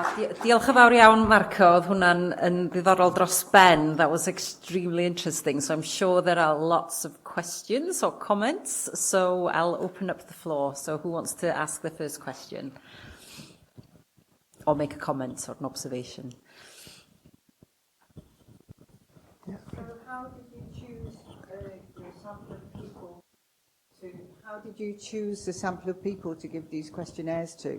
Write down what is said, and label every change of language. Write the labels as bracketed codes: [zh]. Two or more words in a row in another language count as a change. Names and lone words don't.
[cy] Diolch yn fawr iawn, Marco. Oedd hwnna'n yn ddiddorol dros ben. [en] That was extremely interesting. So I'm sure there are lots of questions or comments. So I'll open up the floor. So who wants to ask the first question? Or make a comment or an observation? So how did you choose the sample of people how did you choose the sample of people to give these questionnaires to?